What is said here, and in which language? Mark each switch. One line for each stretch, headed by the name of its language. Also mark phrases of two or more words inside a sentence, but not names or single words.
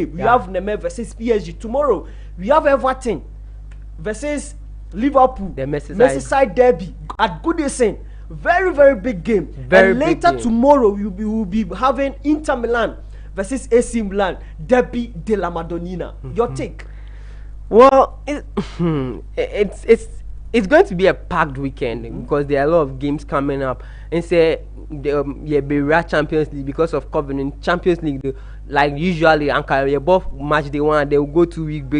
English: We have Neme versus PSG. Tomorrow we have Everton versus Liverpool. The Merseyside derby at Goodison. Very, very big game. And later tomorrow we will be having Inter Milan versus AC Milan, derby de la Madonnina. Your take? Well, it's going to be a packed weekend because there are a lot of games coming up. And say be Champions League because of Covenant Champions League. Like usually, and both match day 1, they will go 2-week break.